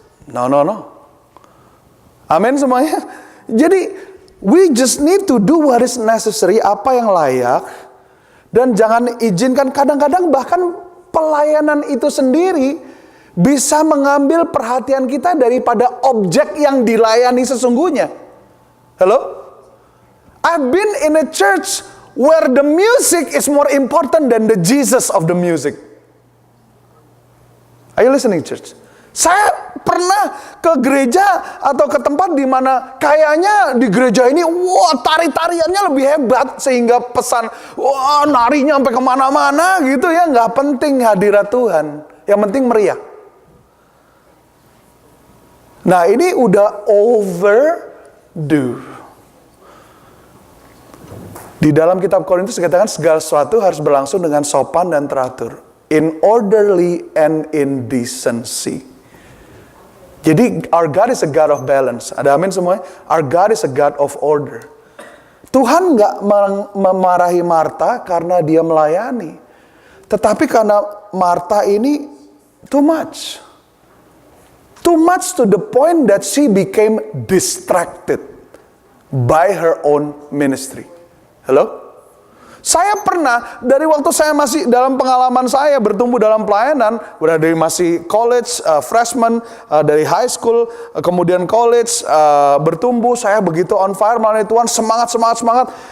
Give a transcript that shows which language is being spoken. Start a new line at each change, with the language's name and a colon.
Indonesian: No. Amin semuanya. Jadi,
English: we just need to do what is necessary,
Indonesian: apa yang layak, dan jangan izinkan kadang-kadang bahkan pelayanan itu sendiri bisa mengambil perhatian kita daripada objek yang dilayani sesungguhnya. Hello?
English: I've been in a church where the music is more important than the Jesus of the music. Are you listening, church?
Indonesian: Saya pernah ke gereja atau ke tempat di mana kayaknya di gereja ini, tari-tariannya lebih hebat sehingga pesan, narinya sampai kemana-mana gitu ya. Nggak penting hadirat Tuhan, yang penting meriah. Nah, ini udah overdo. Di dalam kitab Korintus dikatakan segala sesuatu harus berlangsung dengan sopan dan teratur.
English: In orderly and in decency. Jadi our God is a God of balance.
Indonesian: Ada amin semuanya?
English: Our God is a God of order.
Indonesian: Tuhan nggak memarahi Marta karena dia melayani. Tetapi karena Marta ini
English: too much. Too much to the point that she became distracted by her own ministry. Hello?
Indonesian: Saya pernah, dari waktu saya masih dalam pengalaman saya bertumbuh dalam pelayanan, udah dari masih college, freshman, dari high school, kemudian college, bertumbuh, saya begitu on fire melayani Tuhan, semangat.